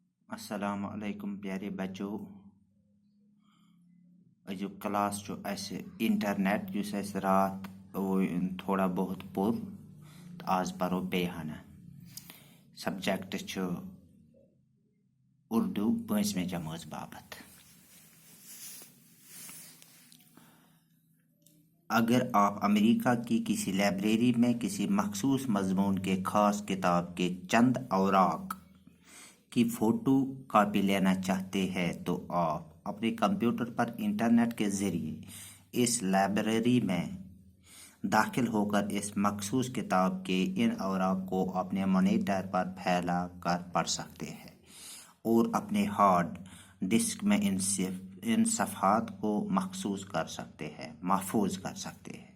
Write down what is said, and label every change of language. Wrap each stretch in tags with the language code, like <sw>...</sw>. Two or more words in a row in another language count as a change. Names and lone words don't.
<ar>السلام علیکم</ar> <ur>پیارے بچوں</ur> <ks>جو کلاس جو اسہِ انٹرنیٹ یُس اسہِ راتھ تھوڑا بہت پوٚر تہٕ آز پرو بیٚیہِ ہنا سبجیکٹ چھُ اردو 5ویں جمٲژ باپتھ.</ks> <ur>اگر آپ امریکہ کی کسی لائبریری میں کسی مخصوص مضمون کے خاص کتاب کے چند اوراق کی</ur> <en>photo copy</en> <ur>لینا چاہتے ہیں تو آپ اپنے کمپیوٹر پر انٹرنیٹ کے ذریعے اس لائبریری میں داخل ہو کر اس مخصوص کتاب کے ان اوراق کو اپنے مانیٹر پر پھیلا کر پڑھ سکتے ہیں اور اپنے</ur> <en>hard disk</en> <ur>میں ان صفحات کو محفوظ کر سکتے ہیں.</ur>